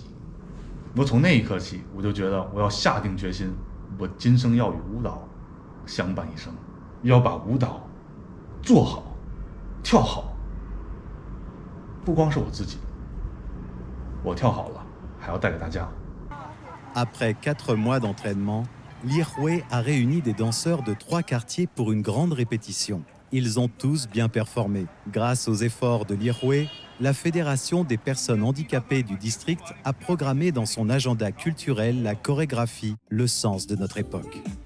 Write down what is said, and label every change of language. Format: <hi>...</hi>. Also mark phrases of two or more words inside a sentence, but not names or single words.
<zh>我从那一刻起，我就觉得我要下定决心，我今生要与舞蹈相伴一生，要把舞蹈做好、跳好。不光是我自己，我跳好了，还要带给大家。</zh> <fr>Après 4 mois d'entraînement, Lirwe a réuni des danseurs de 3 quartiers pour une grande répétition. Ils ont tous bien performé. Grâce aux efforts de Lirwe, la Fédération des personnes handicapées du district a programmé dans son agenda culturel la chorégraphie, le sens de notre époque.</fr>